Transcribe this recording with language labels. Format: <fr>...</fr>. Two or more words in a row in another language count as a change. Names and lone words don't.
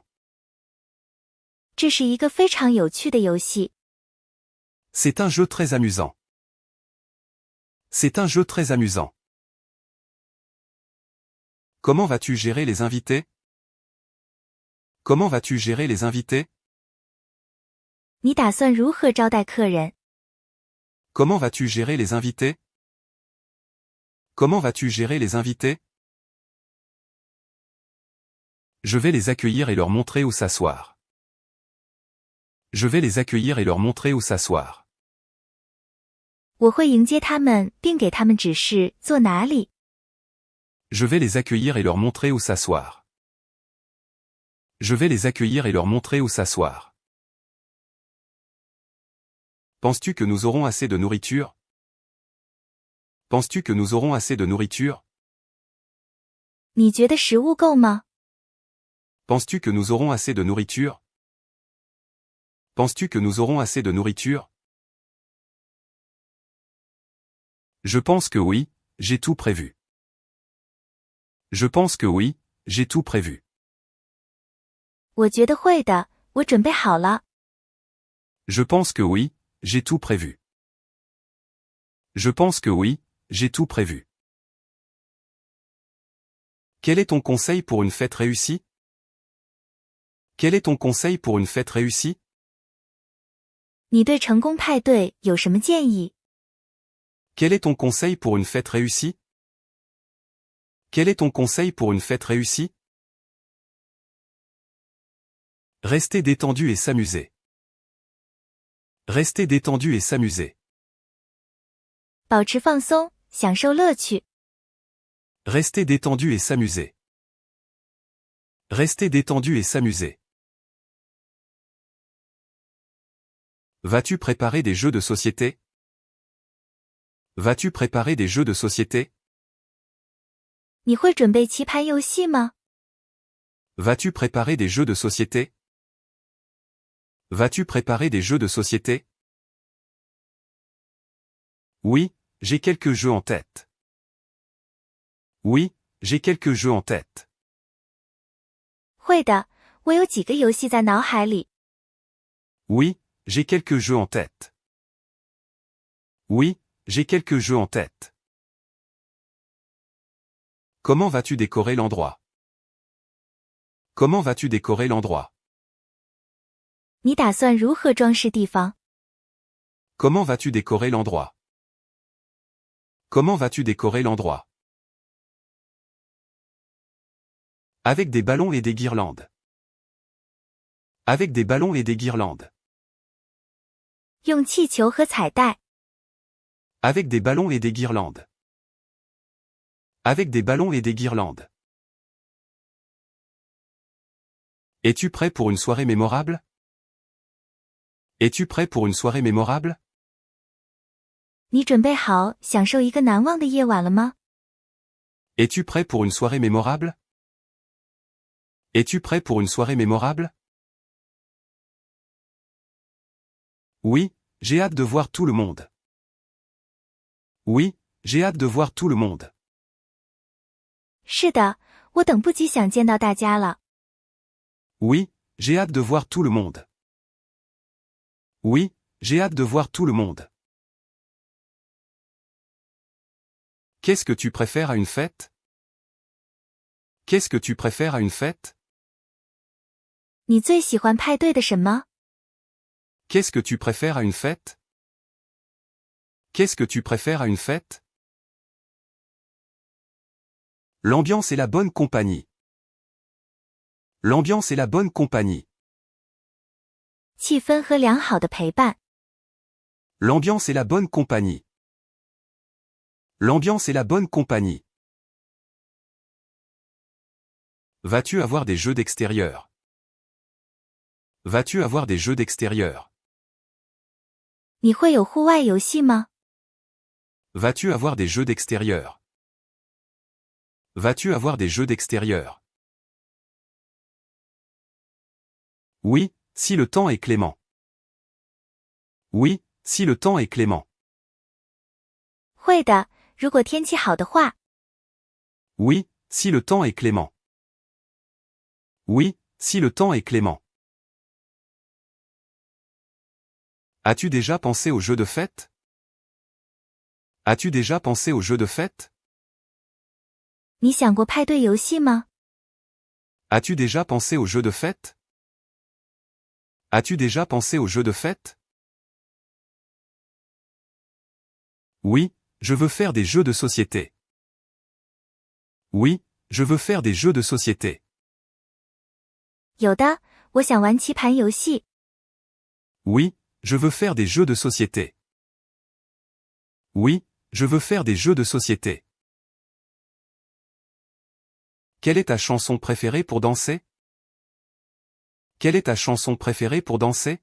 <zh>这是一个非常有趣的游戏。</zh> <fr>C'est un jeu très amusant. C'est un jeu très amusant. Comment vas-tu gérer les invités? Comment vas-tu gérer les invités?</fr> <zh>你打算如何招待客人？</zh> <fr>Comment vas-tu gérer les invités? Comment vas-tu gérer les invités? Je vais les accueillir et leur montrer où s'asseoir. Je vais les accueillir et leur montrer où s'asseoir.</fr> <zh>我会迎接他们，并给他们指示坐哪里。</zh> <fr>Je vais les accueillir et leur montrer où s'asseoir. Je vais les accueillir et leur montrer où s'asseoir. Penses-tu que nous aurons assez de nourriture? Penses-tu que nous aurons assez de nourriture?</fr> <zh>你觉得食物够吗？</zh> <fr>Penses-tu que nous aurons assez de nourriture? Penses-tu que nous aurons assez de nourriture? Je pense que oui, j'ai tout prévu. Je pense que oui, j'ai tout prévu.</fr> <zh>我觉得会的，我准备好了。</zh> <fr>Je pense que oui, j'ai tout prévu. Je pense que oui, j'ai tout prévu. Quel est ton conseil pour une fête réussie? Quel est ton conseil pour une fête réussie?</fr> <zh>你对成功派对有什么建议？</zh> <fr>Quel est ton conseil pour une fête réussie? Quel est ton conseil pour une fête réussie? Rester détendu et s'amuser. Rester détendu et s'amuser.</fr> <zh>保持放松，享受乐趣。</zh> <fr>Rester détendu et s'amuser. Rester détendu et s'amuser. Vas-tu préparer des jeux de société? Vas-tu préparer des jeux de société?</fr> <zh>你会准备棋盘游戏吗？</zh> <fr>Vas-tu préparer des jeux de société? Vas-tu préparer des jeux de société? Oui, j'ai quelques jeux en tête. Oui, j'ai quelques jeux en tête.</fr> <zh>会的，我有几个游戏在脑海里。</zh> <fr>Oui, j'ai quelques jeux en tête. Oui, j'ai quelques jeux en tête. Comment vas-tu décorer l'endroit? Comment vas-tu décorer l'endroit?</fr> <zh>你打算如何装饰地方？</zh> <fr>Comment vas-tu décorer l'endroit? Comment vas-tu décorer l'endroit? Avec des ballons et des guirlandes. Avec des ballons et des guirlandes.</fr> <zh>用气球和彩带。</zh> <fr>Avec des ballons et des guirlandes. Avec des ballons et des guirlandes. Es-tu prêt pour une soirée mémorable? Es-tu prêt pour une soirée mémorable?</fr> <zh>你准备好享受一个难忘的夜晚了吗？</zh> <fr>Es-tu prêt pour une soirée mémorable? Es-tu prêt pour une soirée mémorable? Oui, j'ai hâte de voir tout le monde. Oui, j'ai hâte de voir tout le monde.</fr> <zh>是的，我等不及想见到大家了。</zh> <fr>Oui, j'ai hâte de voir tout le monde. Oui, j'ai hâte de voir tout le monde. Qu'est-ce que tu préfères à une fête? Qu'est-ce que tu préfères à une fête?</fr> <zh>你最喜欢派对的什么？</zh> <fr>Qu'est-ce que tu préfères à une fête? Qu'est-ce que tu préfères à une fête? L'ambiance et la bonne compagnie. L'ambiance et la bonne compagnie.</fr> <zh>气氛和良好的陪伴。</zh> <fr>L'ambiance et la bonne compagnie. L'ambiance et la bonne compagnie. Vas-tu avoir des jeux d'extérieur? Vas-tu avoir des jeux d'extérieur?</fr> <zh>你会有户外游戏吗？</zh> <fr>Vas-tu avoir des jeux d'extérieur? Vas-tu avoir des jeux d'extérieur? Oui, si le temps est clément. Oui, si le temps est clément.</fr> <zh>会的，如果天气好的话。</zh> <fr>Oui, si le temps est clément. Oui, si le temps est clément. As-tu déjà pensé aux jeux de fête? As-tu déjà pensé aux jeux de fête?</fr> <zh>你想过派对游戏吗？</zh> <fr>As-tu déjà pensé aux jeux de fête? As-tu déjà pensé aux jeux de fête? Oui, je veux faire des jeux de société. Oui, je veux faire des jeux de société.</fr> <zh>有的，我想玩棋盘游戏。</zh> <fr>Oui, je veux faire des jeux de société. Oui, je veux faire des jeux de société. Quelle est ta chanson préférée pour danser? Quelle est ta chanson préférée pour danser?</fr>